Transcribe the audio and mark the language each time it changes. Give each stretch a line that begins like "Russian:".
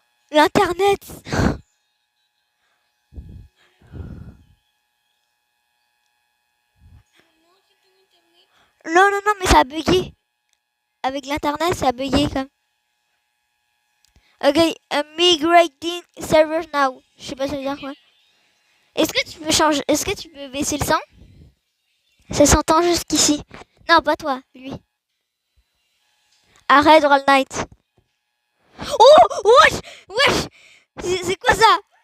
French: L'internet. Non, mais ça a bugué. Avec l'internet, ça a bugué comme.
English: Ok, migrating server now.
French: Je sais pas ça veut dire quoi. Est-ce que tu peux changer? Est-ce que tu peux baisser le son? Ça s'entend jusqu'ici. Non, pas toi, lui. Arrête All Night. Oh, wesh. C'est quoi ça?